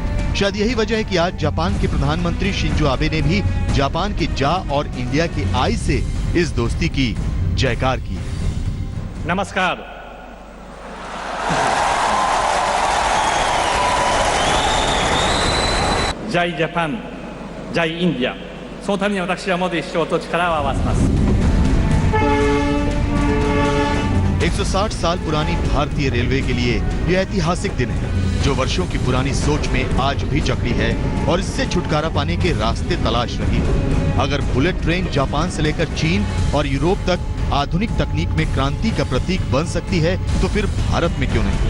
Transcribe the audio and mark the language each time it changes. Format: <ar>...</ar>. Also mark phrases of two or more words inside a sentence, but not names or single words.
<hi>शायद यही वजह है कि आज जापान के प्रधानमंत्री शिंजो आबे ने भी जापान के जा और इंडिया के आई से इस दोस्ती की जयकार की है। नमस्कार। जय जापान, जय इंडिया।</hi> <ja>そのために私はモディ首相と力を合わせます。</ja> <hi>160 साल पुरानी भारतीय रेलवे के लिए यह ऐतिहासिक दिन है, जो वर्षों की पुरानी सोच में आज भी जकड़ी है और इससे छुटकारा पाने के रास्ते तलाश रही है। अगर बुलेट ट्रेन जापान से लेकर चीन और यूरोप तक आधुनिक तकनीक में क्रांति का प्रतीक बन सकती है, तो फिर भारत में क्यों नहीं?</hi>